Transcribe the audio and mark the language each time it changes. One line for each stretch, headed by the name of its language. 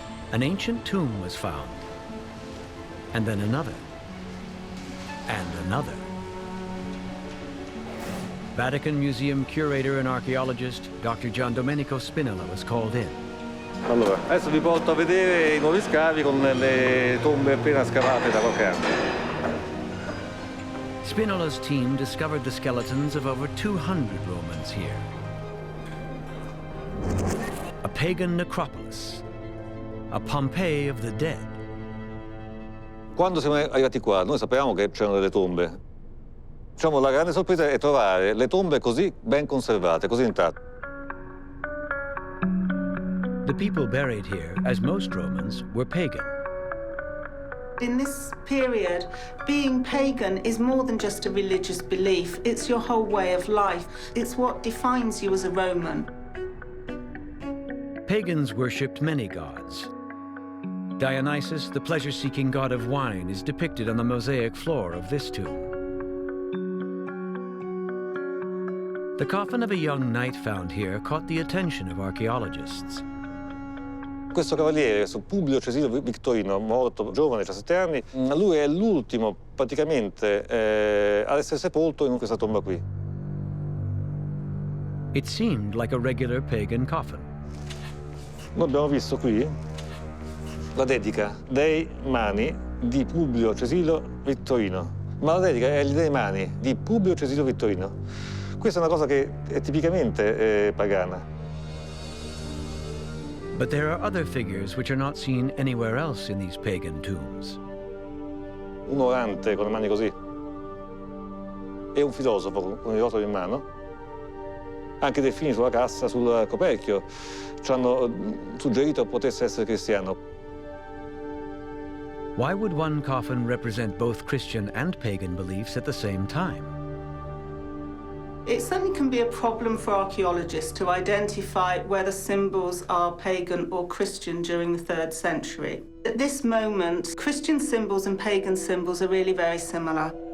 English: An ancient tomb was found. and then another, and another. Vatican Museum curator and archaeologist Dr. Giandomenico Spinola was called in.
Italian: Allora, adesso vi porto a vedere I nuovi scavi con le tombe appena scavate da qualche anno.
English: Spinola's team discovered the skeletons of over 200 Romans here. A pagan necropolis, a Pompeii of the dead.
Italian: Quando siamo arrivati qua, noi sapevamo che c'erano delle tombe. Diciamo, la grande sorpresa è trovare le tombe così ben conservate, così intatte.
English: The people buried here, as most Romans, were pagan. In this period, being pagan is more than just a religious belief. It's your whole way of life. It's what defines you as a Roman. Pagans worshipped many gods. Dionysus, the pleasure-seeking god of wine, is depicted on the mosaic floor of this tomb. The coffin of a young knight found here caught the attention of archaeologists.
Italian: Questo cavaliere, Publio Cesio Victorino, morto giovane, 17 anni, lui è l'ultimo praticamente ad essere sepolto in questa tomba qui.
English: It seemed like a regular pagan coffin.
Italian: Noi abbiamo visto qui la dedica dei mani di Publio Cesio Victorino, ma la dedica è dei mani di Publio Cesio Victorino. Questa è una cosa che è tipicamente pagana.
English: But there are other figures which are not seen anywhere else in these pagan tombs.
Italian: Un orante con le mani così e un filosofo con il rotolo in mano. Anche dei fini sulla cassa, sul coperchio, ci hanno suggerito potesse essere cristiano.
English: Why would one coffin represent both Christian and pagan beliefs at the same time? It certainly can be a problem for archaeologists to identify whether symbols are pagan or Christian during the 3rd century. At this moment, Christian symbols and pagan symbols are really very similar.